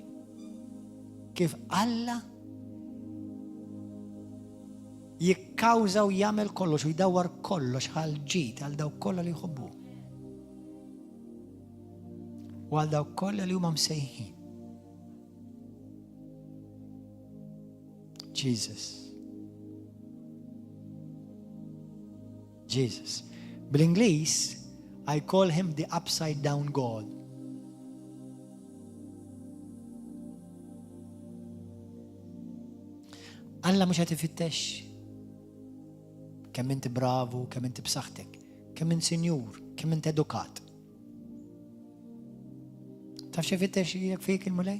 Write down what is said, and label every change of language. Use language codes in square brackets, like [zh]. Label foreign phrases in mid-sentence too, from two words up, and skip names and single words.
[mt] Kif Alla jikkawża u jagħmel kollox u jdawwar kollox għal ġid għal dawk kollha li jħobbu. U għal dawk kollha li huma msejħin. Jesus. Bil-Ingliż, [en] I call him the upside down God. [mt] Alla mhux qed ifittex kemm inti bravu, kemm inti b'saħħtek, kemm inti sinjur, kemm inti edukat. Taf xi fittex jekk fik il-mulej?